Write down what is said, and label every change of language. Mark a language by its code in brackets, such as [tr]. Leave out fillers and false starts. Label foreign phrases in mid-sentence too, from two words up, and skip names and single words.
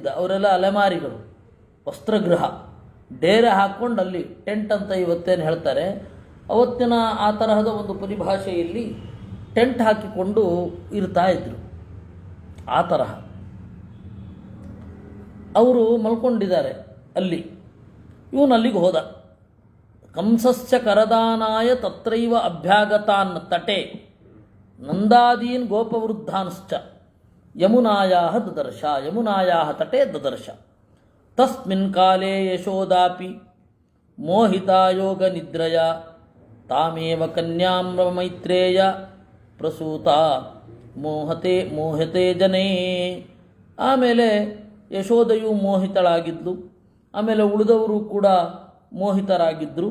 [kn] ಅವರೆಲ್ಲ ಅಲೆಮಾರಿಗಳು, ವಸ್ತ್ರಗೃಹ, ಡೇರೆ ಹಾಕ್ಕೊಂಡು ಅಲ್ಲಿ ಟೆಂಟ್ ಅಂತ ಇವತ್ತೇನು ಹೇಳ್ತಾರೆ ಅವತ್ತಿನ ಆ ತರಹದ ಒಂದು ಪರಿಭಾಷೆಯಲ್ಲಿ ಟೆಂಟ್ ಹಾಕಿಕೊಂಡು ಇರ್ತಾ ಇದ್ರು. ಆ ತರಹ ಅವರು ಮಲ್ಕೊಂಡಿದ್ದಾರೆ ಅಲ್ಲಿ. ಇವನು ಅಲ್ಲಿಗೆ ಹೋದ. [sa] ಕಂಸಸ್ಯ ಕರದಾನಾಯ ತತ್ರೈವ ಅಭ್ಯಾಗತಾನ್ ತಟೆ ನಂದಾದೀನ್ ಗೋಪವೃದ್ಧಾಂಶ್ಚ ಯಮುನಾಯಾಹ ದದರ್ಶ. ಯಮುನಾಯಾಹ ತಟೆ ದದರ್ಶ. ತಸ್ಮಿನ್ ಕಾಲೇ ಯಶೋದಾಪಿ ಮೋಹಿತಾ ಯೋಗ ನಿದ್ರಯ ತಾಮೇವ ಕನ್ಯಾಂ ಮೈತ್ರೇಯ ಪ್ರಸೂತ ಮೋಹತೆ ಜನೇ. [kn] ಆಮೇಲೆ ಯಶೋದೆಯು ಮೋಹಿತಳಾಗಿದ್ಲು. ಆಮೇಲೆ ಉಳಿದವರು ಕೂಡ ಮೋಹಿತರಾಗಿದ್ದರು.